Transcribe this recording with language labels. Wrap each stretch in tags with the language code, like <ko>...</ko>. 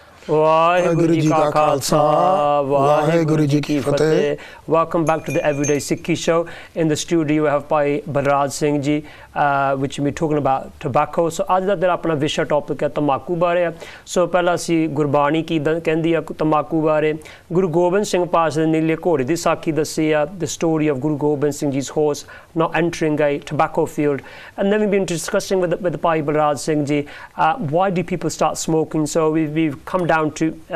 <pa>ਵਾਹਿਗੁਰੂ ਜੀ ਕਾ ਖਾਲਸਾ ਵਾਹਿਗੁਰੂ ਜੀ ਕੀ ਫਤਿਹ</pa> <en>Welcome back to the Everyday Sikhi Show. In the studio we have Bhai Balraj Singh ji which we're talking about tobacco.</en> <pa>So ਅੱਜ ਦਾ ਜਿਹੜਾ ਆਪਣਾ ਵਿਸ਼ਾ topic ਹੈ ਤੰਬਾਕੂ ਬਾਰੇ ਆ ਸੋ ਪਹਿਲਾਂ ਅਸੀਂ ਗੁਰਬਾਣੀ ਕੀ ਕਹਿੰਦੀ ਆ ਤੰਬਾਕੂ ਬਾਰੇ ਗੁਰੂ ਗੋਬਿੰਦ ਸਿੰਘ ਪਾਤਸ਼ਾਹ ਦੇ ਨੀਲੇ ਘੋੜੇ ਦੀ ਸਾਖੀ ਦੱਸੀ ਆ</pa> <en>the story of Guru Gobind Singh ji's horse not entering a tobacco field and then we've been discussing with Bhai Balraj Singh ji why do people start smoking so we've come down to</en>